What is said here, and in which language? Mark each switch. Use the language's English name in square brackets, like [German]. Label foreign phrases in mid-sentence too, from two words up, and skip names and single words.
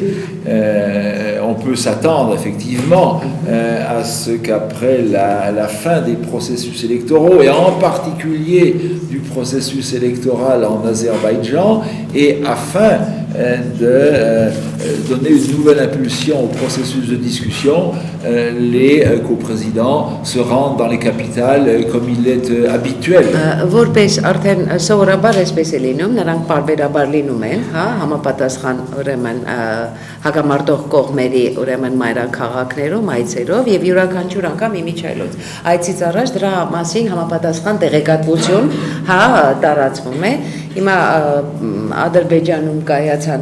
[French] On peut s'attendre effectivement à ce qu'après la fin des processus électoraux, et en particulier du processus électoral en Azerbaïdjan, et afin de donner une nouvelle impulsion au processus de discussion, les coprésidents se rendent dans les capitales comme il est habituel. [Armenian] Որպես արդեն սովորաբար այսպես է լինում, նրանք բարբերաբար լինում են, հա, համապատասխան ուրեմն հակամարտող կողմերի ուրեմն մայրաքաղաքներում, այցերով եւ յուրաքանչյուր անգամ իմիջայլոց։ Այցից առաջ դրա մասին համապատասխան տեղեկատվություն, հա, տարածվում է։ Հիմա Ադրբեջանում կայացան